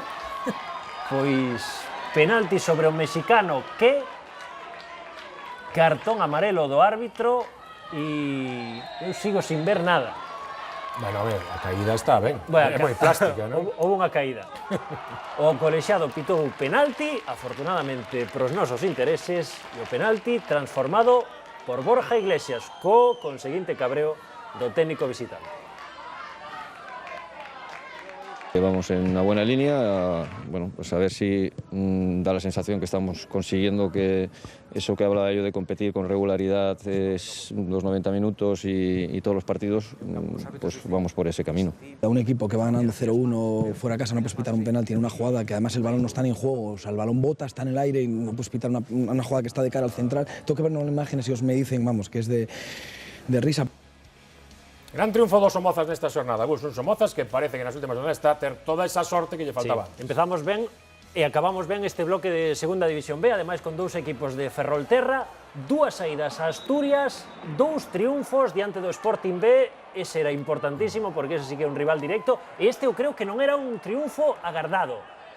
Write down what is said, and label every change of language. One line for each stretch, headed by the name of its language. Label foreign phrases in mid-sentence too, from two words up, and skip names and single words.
Galician: Pois penalti sobre o mexicano que cartón amarelo do árbitro e eu sigo sin ver nada. Bueno, a ver, a caída está ben, é moi plástica, non? Houve unha caída. O colexiado pitou penalti, afortunadamente pros nosos intereses, e o penalti transformado por Borja Iglesias, co conseguinte cabreo do técnico visitante.
Spanish: Vamos en una buena línea, bueno, pues a ver si da la sensación que estamos consiguiendo que eso que hablaba yo de competir con regularidad es los 90 minutos y todos los partidos, pues vamos por ese camino. A un equipo que va ganando 0-1 fuera de casa no puedes pitar un penalti en una jugada que además el balón no está ni en juego, o sea, el balón bota, está en el aire y no puedes pitar una jugada que está de cara al central. Tengo que ver unas imágenes y os me dicen, vamos, que es de risa.
Galician: Gran triunfo do Somozas nesta xornada, Gus, un Somozas que parece que nas últimas jornadas está a ter toda esa sorte que lle faltaba. Sí, empezamos ben e acabamos ben este bloque de Segunda División B, ademais con dous equipos de Ferrolterra, dúas saídas a Asturias, dous triunfos diante do Sporting B, ese era importantísimo porque ese sí que é un rival directo, e este eu creo que non era un triunfo agardado.